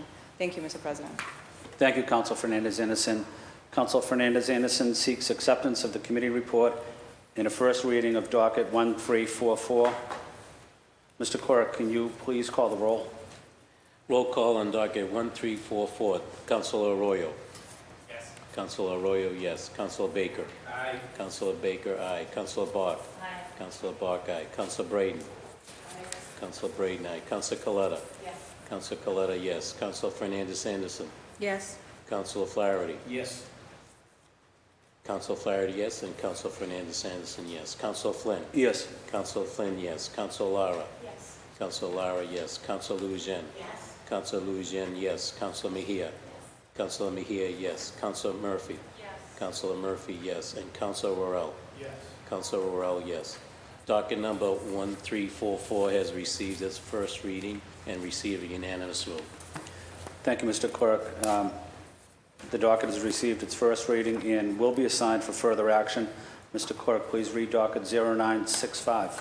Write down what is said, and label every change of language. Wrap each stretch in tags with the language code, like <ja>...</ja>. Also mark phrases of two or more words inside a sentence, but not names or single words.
<en>Thank you, Mr. President. Thank you, Councilor Fernandez Anderson. Councilor Fernandez Anderson seeks acceptance of the committee report in a first reading of docket 1344. Mr. Clerk, can you please call the roll? Roll call on docket 1344. Councilor Arroyo. Yes. Councilor Arroyo, yes. Councilor Baker. Aye. Councilor Baker, aye. Councilor Bach. Aye. Councilor Bach, aye. Councilor Braden. Aye. Councilor Braden, aye. Councilor Coletta. Yes. Councilor Coletta, yes. Councilor Fernandez Anderson. Yes. Councilor Flaherty. Yes. Councilor Flaherty, yes. And Councilor Fernandez Anderson, yes. Councilor Flynn. Yes. Councilor Flynn, yes. Councilor Lara. Yes. Councilor Lara, yes. Councilor Lujan. Yes. Councilor Lujan, yes. Councilor Mejia. Councilor Mejia, yes. Councilor Murphy. Yes. Councilor Murphy, yes. And Councilor Worrell. Yes. Councilor Worrell, yes. Docket number 1344 has received its first reading and received a unanimous vote. Thank you, Mr. Clerk. The docket has received its first reading and will be assigned for further action. Mr. Clerk, please read docket 0965.</en>